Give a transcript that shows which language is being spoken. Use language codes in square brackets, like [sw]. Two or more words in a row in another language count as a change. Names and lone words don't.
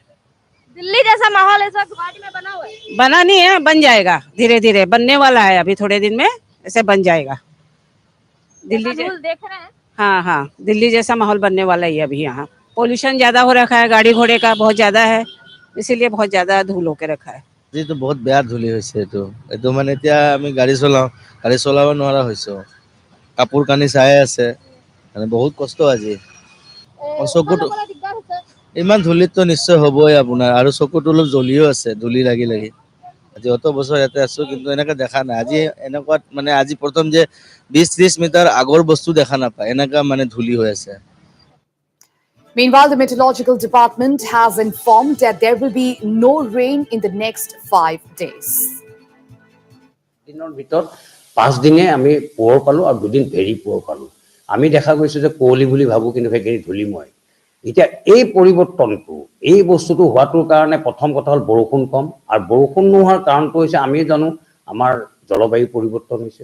[hi] दिल्ली जैसा माहौल इस वक्त गुवाहाटी में बना हुआ है। बना नहीं है, बन जाएगा, धीरे धीरे बनने वाला है, अभी थोड़े दिन में ऐसे बन जाएगा। दिल्ली देख रहे हैं। हाँ हाँ, दिल्ली जैसा माहौल बनने वाला ही है अभी। यहाँ पोल्यूशन ज्यादा हो रखा है, गाड़ी घोड़े का बहुत ज्यादा है, इसीलिए बहुत ज्यादा धूल होके रखा है। [as] যিটো বহুত বেয়া ধূলি হৈছে এইটো মানে এতিয়া আমি গাড়ী চলাব নোৱাৰা হৈছো। কাপোৰ কানি চাই আছে মানে বহুত কষ্ট আজি। চকুটো ইমান ধূলিততো নিশ্চয় হ'বই আপোনাৰ, আৰু চকুটো অলপ জ্বলিও আছে ধূলি লাগি লাগি। আজি অত বছৰ ইয়াতে আছো কিন্তু এনেকে দেখা নাই। আজি এনেকুৱাত মানে আজি প্ৰথম যে 20-30 মিটাৰ আগৰ বস্তু দেখা নাপায়, এনেকা মানে ধূলি হৈ আছে। [en] Meanwhile, the Meteorological Department has informed that there will be no rain in the next 5 days. [as] দিনৰ ভিতৰত 5 দিনে আমি পোহৰ পালো আৰু 2 দিন ভেৰি পোহৰ পালো। আমি দেখা গৈছে যে কুঁৱলী বুলি ভাবো কিন্তু সেইখিনি ধূলিময়। এতিয়া এই পৰিৱৰ্তনটো এই বস্তুটো হোৱাটোৰ কাৰণে প্ৰথম কথা হ'ল বৰষুণ কম, আৰু বৰষুণ নোহোৱাৰ কাৰণটো হৈছে আমি জানো আমাৰ জলবায়ু পৰিৱৰ্তন হৈছে।